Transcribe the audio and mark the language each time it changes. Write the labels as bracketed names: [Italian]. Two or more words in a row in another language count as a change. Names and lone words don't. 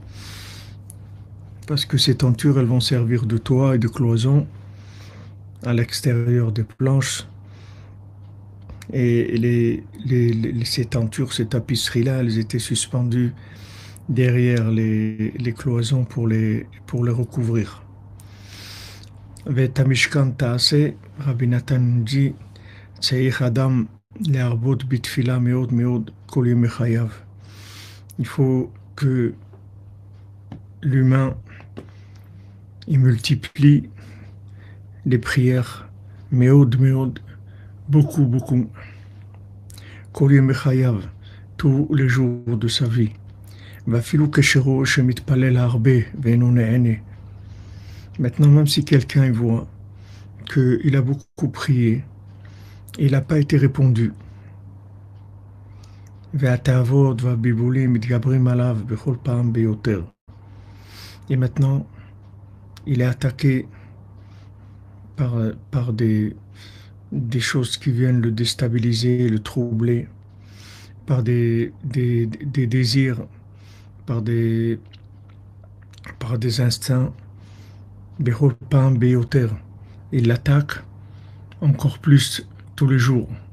[French] Parce que ces tentures, elles vont servir de toit et de cloison à l'extérieur des planches. Et ces tentures, ces tapisseries-là, elles étaient suspendues derrière les cloisons pour les recouvrir. [Hebrew] ואת המשכן תעשה, Rabbi Nathan dit, צריך אדם להרבות בתפילה מאד מאד כל יום חייו. [French] Il faut que l'humain il multiplie les prières [Hebrew] מאד מאד, [French] beaucoup beaucoup, [Hebrew] כל יום חייו, [French] tous les jours de sa vie. Maintenant, même si quelqu'un voit qu'il a beaucoup prié, et il n'a pas été répondu, et maintenant, il est attaqué par des choses qui viennent le déstabiliser, le troubler, par des désirs, par des instincts, il l'attaque encore plus tous les jours.